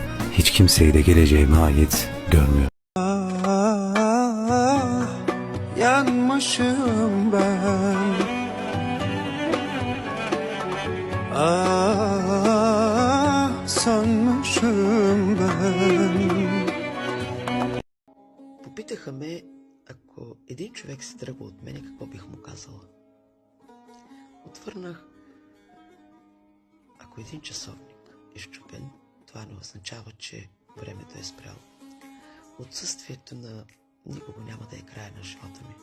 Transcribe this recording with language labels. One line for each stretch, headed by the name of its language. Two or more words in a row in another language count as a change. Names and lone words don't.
Turkish: Hiç kimseyi de geleceğime ait görmüyorum. Yanmışım ben. Sanmışım ben.
Bulgarian: Попитаха ме, ако един човек се тръгва от мене, какво бих му казала. Отвърнах, ако един часовник е счупен, това не означава, че времето е спряло. Отсъствието на никого няма да е края на живота ми.